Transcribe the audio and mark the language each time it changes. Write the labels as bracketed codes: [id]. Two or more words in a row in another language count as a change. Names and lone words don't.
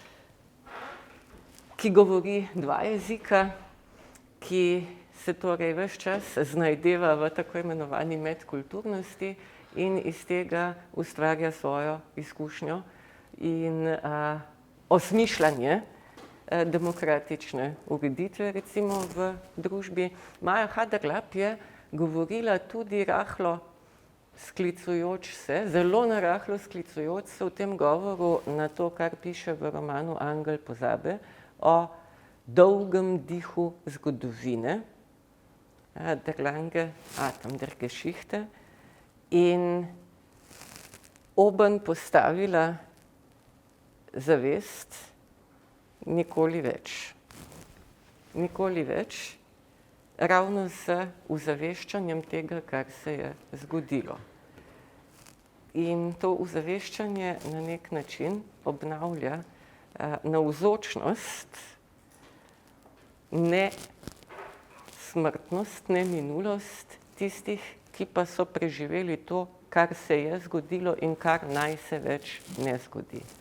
[sl] ki govori dva jezika, ki se torej ves čas znajdeva v tako imenovani medkulturnosti in iz tega ustvarja svojo izkušnjo in osmišljanje demokratične ureditve, recimo v družbi. Maja Haderlap je govorila tudi rahlo sklicujoč se, zelo narahlo sklicujoč se v tem govoru na to, kar piše v romanu Angel pozabe, o dolgem dihu zgodovine, [de] der lange Atem der Geschichte, [sl] in oben postavila zavest nikoli več. Nikoli več, ravno z uzaveščanjem tega, kar se je zgodilo. In to uzaveščanje na nek način obnavlja navzočnost, ne smrtnost, ne minulost tistih, ki pa so preživeli to, kar se je zgodilo in kar naj se več ne zgodi.